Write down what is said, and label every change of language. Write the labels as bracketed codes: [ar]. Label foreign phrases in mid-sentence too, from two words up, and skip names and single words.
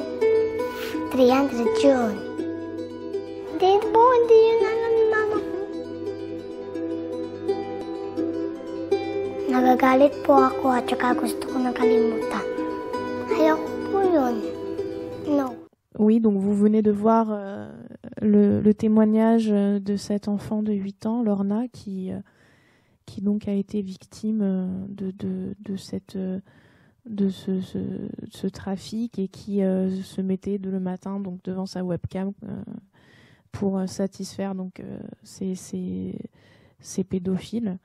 [tl] 300 yun. Hindi yun alam ni mama ko. Nagagalit po ako at saka gusto ko nang kalimutan. Ayoko po yun. No. [fr] Oui, donc vous venez de voir le témoignage de cet enfant de 8 ans, Lorna, qui donc a été victime de ce trafic et qui se mettait le matin donc devant sa webcam pour satisfaire donc ces pédophiles.